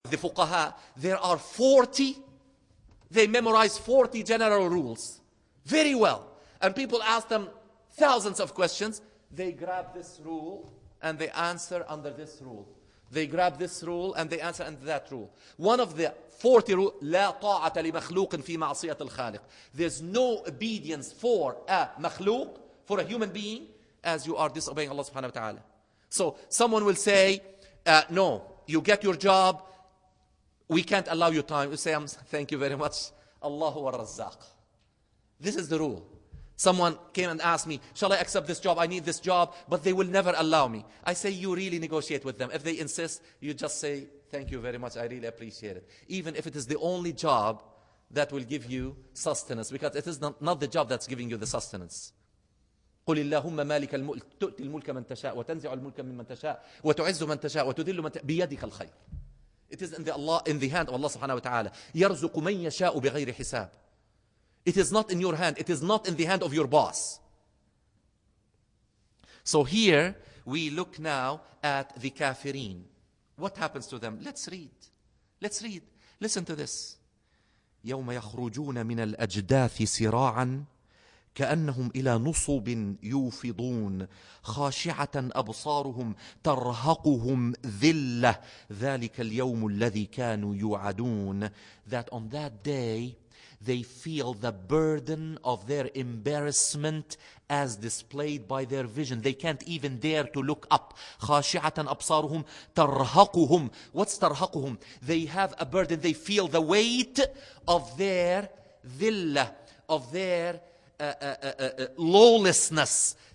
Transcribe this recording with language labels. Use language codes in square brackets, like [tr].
[en] the fuqaha, there are 40, they memorize 40 general rules very well. And people ask them thousands of questions. They grab this rule and they answer under this rule. They grab this rule and they answer under that rule. One of the 40 rules, [ar] لا طاعة لمخلوق في معصية الخالق. [en] There's no obedience for a makhluk, for a human being, as you are disobeying Allah subhanahu wa ta'ala. So someone will say, no, you get your job, we can't allow you time. You say, thank you very much. [ar] Allahu ar-Razzaq. [en] This is the rule. Someone came and asked me, shall I accept this job? I need this job, but they will never allow me. I say, you really negotiate with them. If they insist, you just say, thank you very much. I really appreciate it. Even if it is the only job that will give you sustenance, because it is not the job that's giving you the sustenance. [ar] قل اللهم مالك الملك تؤتي الملك من تشاء وتنزع الملك ممن تشاء وتعز من تشاء وتذل من تشاء بيدك الخير. [en] It is in the hand of Allah subhanahu wa ta'ala. [ar] يرزق من يشاء بغير حساب. [en] It is not in your hand. It is not in the hand of your boss. So here we look now at the kafirin. What happens to them? Let's read. Let's read. Listen to this. [ar] يوم يخرجون من الأجداث سراعا كأنهم إلى نصب يوفضون خاشعة أبصارهم ترهقهم ذلة ذلك اليوم الذي كانوا يوعدون. [en] That on that day they feel the burden of their embarrassment as displayed by their vision. They can't even dare to look up. [ar] خاشعة أبصارهم ترهقهم. [en] What's ترهقهم? They have a burden. They feel the weight of their ذلة, of their lawlessness.